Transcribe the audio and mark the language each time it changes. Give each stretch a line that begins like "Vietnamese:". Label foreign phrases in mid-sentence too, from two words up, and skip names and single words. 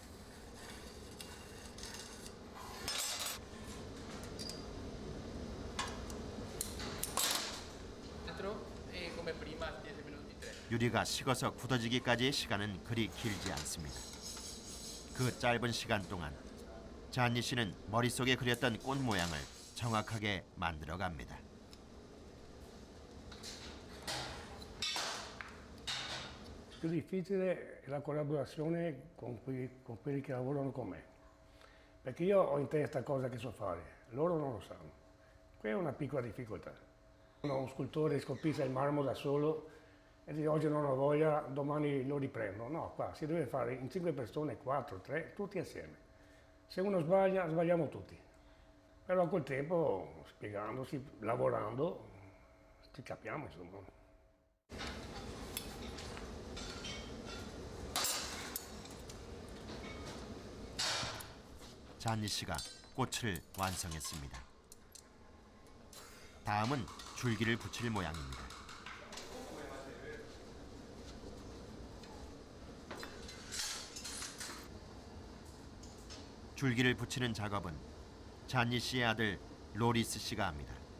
Korean: 유리가 식어서 굳어지기까지의 시간은 그리 길지 않습니다. 그 짧은 시간 동안 잔니 씨는 머릿속에 그렸던 꽃 모양을 정확하게 만들어갑니다.
Italian: Più difficile è la collaborazione con quelli che lavorano con me, perché io ho in testa cosa che so fare, loro non lo sanno. Quella è una piccola difficoltà. Un scultore scolpisce il marmo da solo e dice oggi non ho voglia, domani lo riprendo. No, qua si deve fare in 5 persone, 4, 3, tutti assieme. Se uno sbaglia, sbagliamo tutti. Però col tempo, spiegandosi, lavorando, ci capiamo insomma.
Korean: 잔니 씨가 꽃을 완성했습니다. 다음은 줄기를 붙일 모양입니다. 줄기를 붙이는 작업은 잔니 씨의 아들 로리스 씨가 합니다.